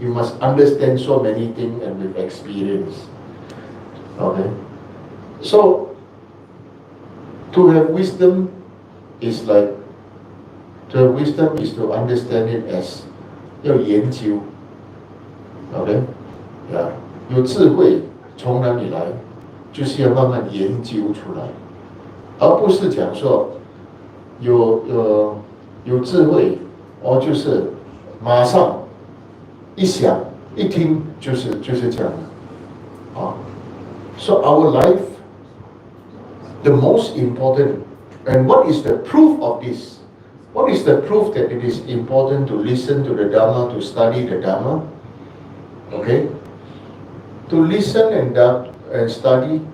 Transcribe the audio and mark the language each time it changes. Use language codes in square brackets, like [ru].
[en] You must understand so many things and with experience. Okay? So, to have wisdom is like, to have wisdom is to understand it as [zh] 要研究. [en] Okay? Yeah. [zh] 有智慧从哪里来？就是要慢慢研究出来，而不是讲说有智慧，就是马上一想一听就是这样的啊。 [en] So our life, the most important, and what is the proof of this? What is the proof that it is important to listen to the Dharma, to study the Dharma? Okay, to listen and study.